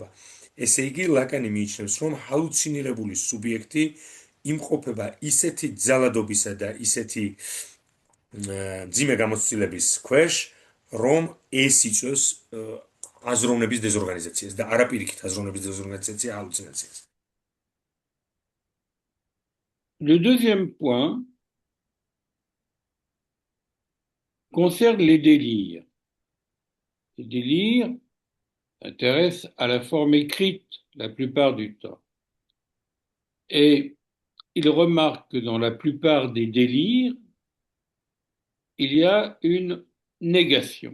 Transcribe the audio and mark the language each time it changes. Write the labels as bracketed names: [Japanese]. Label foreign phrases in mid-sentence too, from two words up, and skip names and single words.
[Georgian] ესე იგი, ლაკანი მიიჩნევს, რომ ჰალუცინირებული სუბიექტი იმყოფება ისეთი ძალადობისა და ისეთი მძიმე გამოცდილების ქვეშ, რომ ეს იწვევს აზროვნების დეზორგანიზაციას და არა პირიქით აზროვნების დეზორგანიზაცია ჰალუცინაციას. [French] Le deuxième point concerne les délires. Les délires intéressent à la forme écrite la plupart du temps. Et il remarque que dans la plupart des délires, il y a une négation.